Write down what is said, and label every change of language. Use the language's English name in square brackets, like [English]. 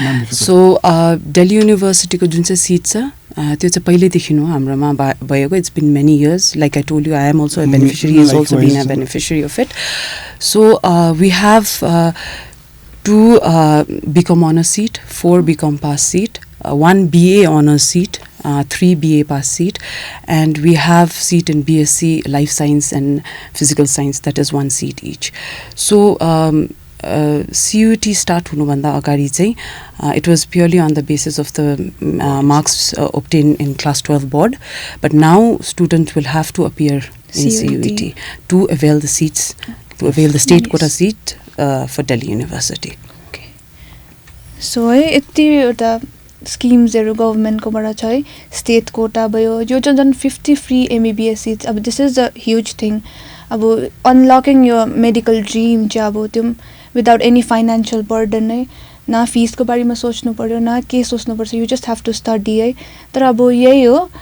[Nepali] So, Delhi University ko jun चाहिँ seat छ त्यो चाहिँ पहिलेदेखि हो हाम्रोमा भएको. [English] It's been many years. Like I told you, I am also a beneficiary. He has also been a beneficiary of it. So, we have 2 BCom honors seat, 4 BCom pass seat, 1 BA honors seat, 3 BA pass seat, and we have seat in BSc Life Science and Physical Science, that is 1 seat each. So CUT [Nepali] start hunubhanda agadi चाहिँ [English] it was purely on the basis of the marks obtained in class 12 board, but now students will have to appear in CUT to avail the seats, to avail the state quota seat for Delhi University. [Nepali] So है यति एउटा स्किम्सहरु गभर्नमेन्टकोबाट छ है state quota भयो यो जुन 50 free MBBS seats अब [English] this is a huge thing [Nepali] अब अनलकिङ यो मेडिकल ड्रीम चाहिँ अब त्यो [English] without any financial burden [Nepali] नै न फीसको बारेमा सोच्नु पर्यो न के सोच्नु पर्छ [English] you just have to study [Nepali] है तर अब यही हो